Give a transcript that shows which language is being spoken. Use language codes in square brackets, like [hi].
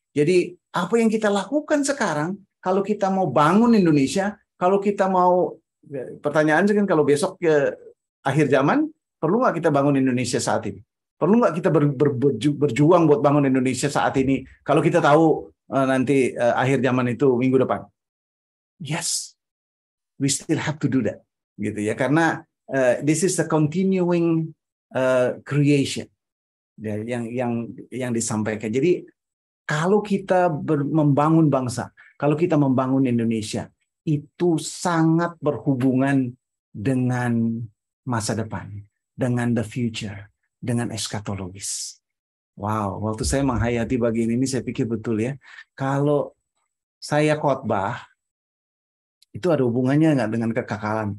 [id] Jadi apa yang kita lakukan sekarang, kalau kita mau bangun Indonesia, kalau kita mau, pertanyaan kan kalau besok ke akhir zaman, perlu nggak kita bangun Indonesia saat ini? Perlu nggak kita berjuang buat bangun Indonesia saat ini? Kalau kita tahu nanti akhir zaman itu minggu depan. [en] Yes, we still have to do that, gitu ya. Karena this is a continuing creation. [id] Ya, yang disampaikan. Jadi kalau kita membangun bangsa, kalau kita membangun Indonesia, itu sangat berhubungan dengan masa depan, dengan the future, dengan eskatologis. Wow, waktu saya menghayati bagian ini, saya pikir betul ya. Kalau saya khotbah, itu ada hubungannya nggak dengan kekekalan?